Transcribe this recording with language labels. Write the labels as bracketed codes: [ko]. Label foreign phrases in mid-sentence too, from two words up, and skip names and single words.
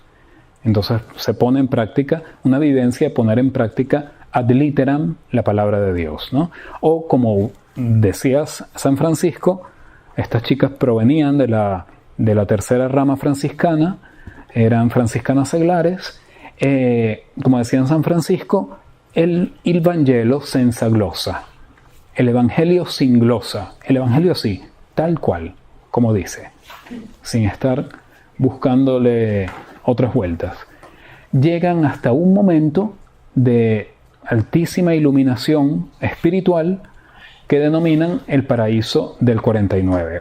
[es] Entonces se pone en práctica una vivencia de poner en práctica [la] ad literam [es] la palabra de Dios, ¿no? O como decías, San Francisco, estas chicas provenían de la tercera rama franciscana, eran franciscanas seglares. Como decía San Francisco, [it] il Vangelo senza glosa, [es] el Evangelio sin glosa, el Evangelio así, tal cual, como dice, sin estar buscándole otras vueltas. Llegan hasta un momento de altísima iluminación espiritual que denominan el paraíso del 49.